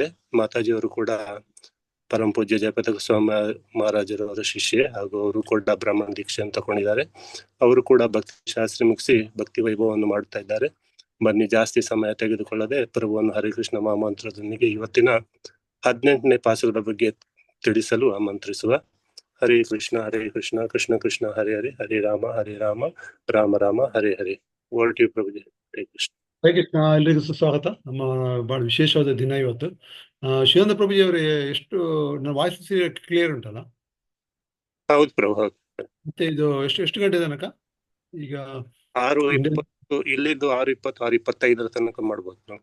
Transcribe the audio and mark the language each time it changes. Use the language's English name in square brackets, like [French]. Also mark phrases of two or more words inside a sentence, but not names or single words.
[Kannada] ಮಾತಾಜಿಯವರು ಕೂಡ ಪರಮ ಪೂಜ್ಯ ಜಯಪತಾಕ ಸ್ವಾಮಿ ಮಹಾರಾಜರವರ ಶಿಷ್ಯೆ ಹಾಗೂ ಅವರು ಕೂಡ ಬ್ರಾಹ್ಮಣ ದೀಕ್ಷೆಯನ್ನು ತಗೊಂಡಿದ್ದಾರೆ. ಅವರು ಕೂಡ ಭಕ್ತಿ ಶಾಸ್ತ್ರಿ ಮುಗಿಸಿ ಭಕ್ತಿ ವೈಭವವನ್ನು ಮಾಡ್ತಾ ಇದ್ದಾರೆ. ಬನ್ನಿ ಜಾಸ್ತಿ ಸಮಯ ತೆಗೆದುಕೊಳ್ಳದೆ ಪ್ರಭುವನ್ನು ಹರಿಕೃಷ್ಣ ಮಹಾಮಂತ್ರದೊಂದಿಗೆ ಇವತ್ತಿನ 18ನೇ ಪಾಸುರದ ಬಗ್ಗೆ ತಿಳಿಸಲು ಆಮಂತ್ರಿಸುವ. [Sanskrit] ಹರೇ ಕೃಷ್ಣ ಕೃಷ್ಣ ಕೃಷ್ಣ ಹರೇ ಹರೇ, ಹರೇ ರಾಮ ರಾಮ ರಾಮ ಹರೇ ಹರೇ. [Kannada] ಓಲ್ಟಿ ಪ್ರಭುಜಿ. ಹರೇ ಕೃಷ್ಣ. ಹರೇ ಕೃಷ್ಣ. ಎಲ್ಲರಿಗೂ ಸುಸ್ವಾಗತ. ನಮ್ಮ ಬಹಳ ವಿಶೇಷವಾದ ದಿನ ಇವತ್ತು. ಶಿವಾನಂದ ಪ್ರಭುಜಿ ಅವರೇ, ಎಷ್ಟು ನನ್ನ [English] voice clear [Kannada] ಉಂಟಲ್ಲ? ಹೌದು ಪ್ರಭು, ಹೌದು. ಮತ್ತೆ ಇದು ಎಷ್ಟು ಗಂಟೆ ತನಕ? ಈಗ 6:20 ಇಲ್ಲಿದ್ದು 6:20 6:25 ತನಕ ಮಾಡ್ಬೋದು ನಾವು.